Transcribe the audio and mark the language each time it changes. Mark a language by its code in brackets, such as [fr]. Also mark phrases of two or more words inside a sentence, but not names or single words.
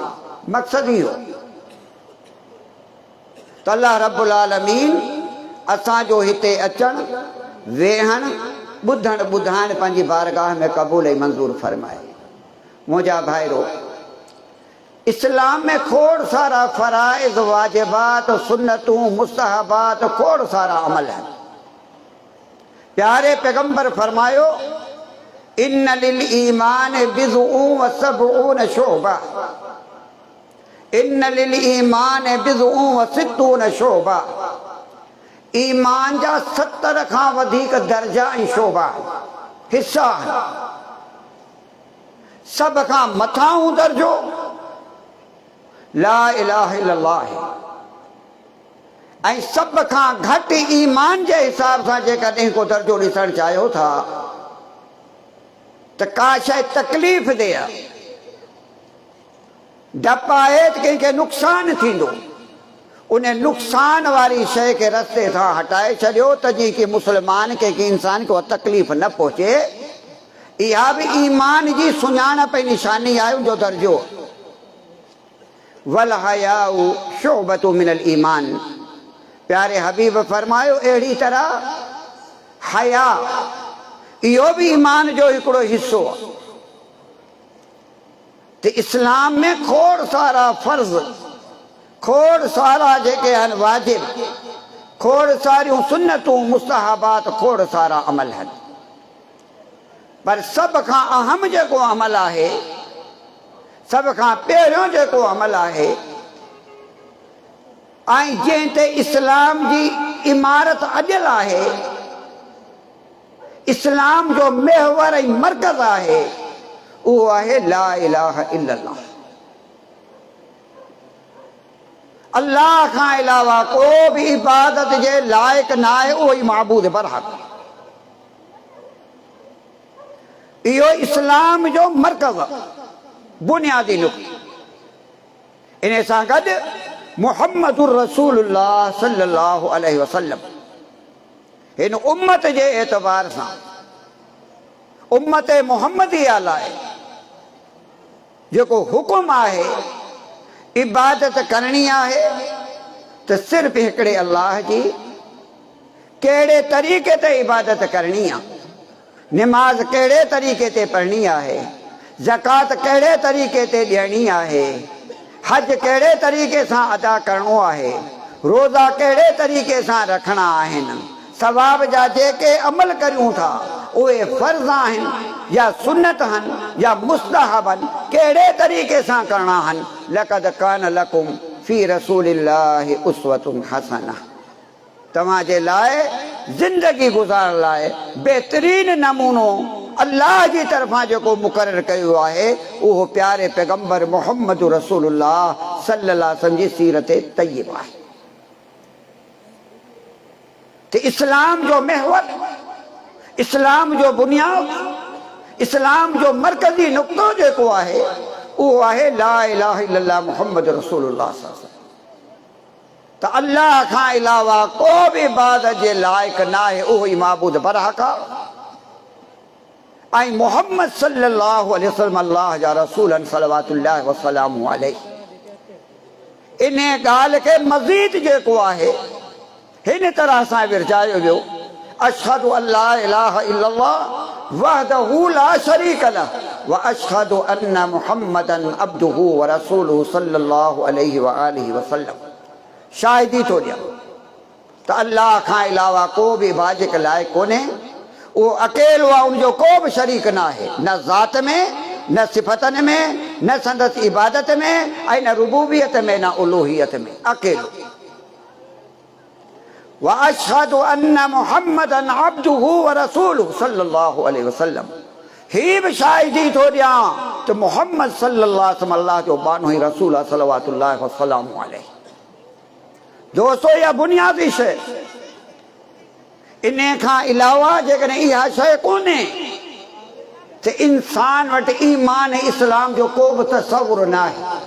[sd] मक़सदु इहो त अल्लाह रब्बुल आलमीन असांजो हिते अचणु, वेहणु, ॿुधणु ॿुधाइणु पंहिंजी बारगाह में क़बूल ऐं मंज़ूर फरमाए। मुंहिंजा भाइरो, इस्लाम में खोड़ सारा फ़राइज़, वाजिबात, सुन्नतूं, मुस्तहबात, खोड़ सारा अमल है। प्यारे पैगंबर फरमायो, [ar] إن للإيمان بضع وسبعون شعبة، إن للإيمان بضع وستون شعبة. [sd] ईमान जा 70 खां वधीक दर्जा ऐं शोबा हिस्सा आहिनि। सभ खां मथां दर्जो [ar] لا إله إلا الله [sd] है, ऐं सभ खां घटि ईमान जे हिसाब सां जेकॾहिं को दर्जो ॾिसणु चाहियो था त का शइ तकलीफ़ ॾे, डपु आहे त कंहिंखे नुक़सानु थींदो, उन नुक़सान वारी शइ खे रस्ते सां हटाए छॾियो त जीअं कि मुस्लमान खे, कंहिं इंसान खे उहा तकलीफ़ न पहुचे। इहा बि ईमान जी सुञाणप ऐं निशानी आहे, उनजो दर्जो। [ar] والحياء شعبة من الإيمان. [sd] प्यारे हबीब फरमायो, अहिड़ी तरह हया इहो बि ईमान जो हिकिड़ो हिसो आहे। त इस्लाम में खोड़ सारा फ़र्ज़, खोड़ सारा जेके आहिनि वाजिब, खोड़ सारियूं सुन्नतूं, मुस्तहबात, खोड़ सारा अमल आहिनि। पर सभ खां अहम जेको अमल आहे, सभ खां पहिरियों जेको अमल आहे, ऐं जंहिं ते इस्लाम जी इमारत अॼल आहे, इस्लाम जो महवर ऐं मर्कज़ आहे, उहो आहे [ar] لا إله إلا الله. [sd] अल्लाह खां अलावा को बि इबादत जे लाइक़ न आहे, उहो ई माबूद बरहक़। इहो इस्लाम जो मर्कज़, बुनियादी नुक़्तो। इन सां गॾु [ar] محمد رسول الله صلى الله عليه وسلم [sd] हिन उम्मत जे एतबार सां, उम्मत मुहम्मदिया लाइ जेको हुकुम आहे, इबादत करणी आहे त सिर्फ़ हिकिड़े अल्लाह जी। कहिड़े तरीक़े ते इबादत करणी आहे, निमाज़ कहिड़े तरीक़े ते पढ़णी आहे, ज़कात कहिड़े तरीक़े ते ॾियणी आहे, हज कहिड़े तरीक़े सां अदा करिणो आहे, रोज़ा कहिड़े तरीक़े सां रखणा आहिनि, सवाब जा जेके अमल करियूं था उहे फ़र्ज़ आहिनि या सुन्नत आहिनि या मुस्तहब आहिनि, कहिड़े तरीक़े सां करिणा आहिनि। [ar] لقد كان لكم في رسول الله أسوة حسنة. [sd] तव्हांजे लाइ ज़िंदगी गुज़ारण लाइ बहितरीन नमूनो अल्लाह जी तरफ़ां जेको मुक़ररु कयो आहे, उहो प्यारे पैगंबर [ar] محمد رسول الله صلى الله عليه وسلم [sd] जी सीरत तय्यबा आहे। त इस्लाम जो महवर, इस्लाम जो बुनियाद, इस्लाम जो मर्कज़ी नुक़्तो जेको आहे, उहो आहे [ar] لا إله إلا الله محمد رسول الله صلى الله عليه وسلم. [sd] त अल्लाह खां अलावा को बि इबादत जे लाइक़ न आहे, उहो ई माबूद बरहक़ आहे। ऐं मोहम्मद [ar] صلى الله عليه وسلم [sd] अल्लाह जा रसूल आहिनि [ar] صلوات الله وسلامه عليه. [sd] इन ॻाल्हि खे मज़ीद जेको आहे हिन तरह सां विरजायो वियो, [ar] أشهد أن لا إله إلا الله وحده لا شريك له وأشهد أن محمدا عبده ورسوله صلى الله عليه وآله وسلم. [sd] शाहिदी थो ॾियां त अल्लाह खां अलावा को बि इबादत के लाइक़ कोन्हे, उहो अकेलो आहे, उनजो को बि शरीक न आहे, न ज़ात में न सिफ़तनि में, न संदसि इबादत में, ऐं न रुबूबियत में, न उलूहियत में, अकेलो। [ar] وأشهد أن محمدا عبده ورسوله صلى الله عليه وسلم. [sd] ही बि शाहिदी थो ॾियां त मुहम्मद [ar] صلى الله عليه وسلم [sd] अल्लाह जो बानो ई रसूल आहे [ar] صلوات الله وسلامه عليه. [sd] दोस्तो इहा बुनियादी शइ, इन खां अलावा जेकॾहिं इहा शइ कोन्हे त इंसान वटि ईमान ऐं इस्लाम जो को बि तसवुर न आहे।